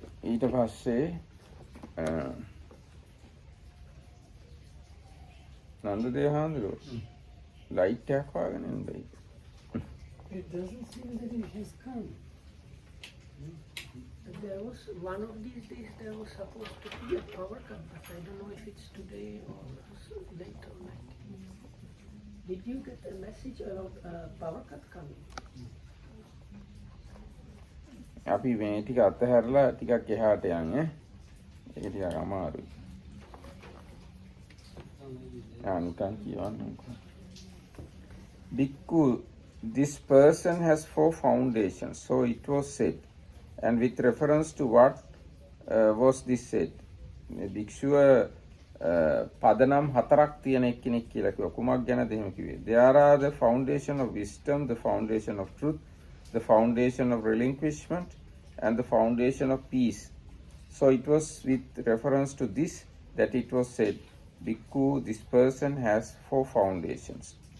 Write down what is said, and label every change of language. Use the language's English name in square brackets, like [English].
[Sinhala] ඊට පස්සේ නන්දදේව හාමුදුරුවෝ ලයිට් එකක් වගේ නෙමෙයි. [English] It doesn't seem that it has come. There was one of these days there was supposed to be a power cut, but I don't know if it's today or later night. Did you get a message about a power cut coming? [Sinhala] අපි මේ ටික අතහැරලා ටිකක් එහාට යන්නේ. ඒක ටිකක් අමාරුයි. නිකන් කියවන්නකෝ. [English] Bhikkhu, this person has 4 foundations, so it was said. And with reference to what was this said? [Sinhala] භික්ෂුව පදනම් 4ක් තියෙන එක්කෙනෙක් කියලා කිව්වා. කුමක් ගැනද එහෙම කිව්වේ? [English] There are the foundation of wisdom, the foundation of truth, the foundation of relinquishment, and the foundation of peace. So it was with reference to this that it was said, Bhikkhu, this person has 4 foundations.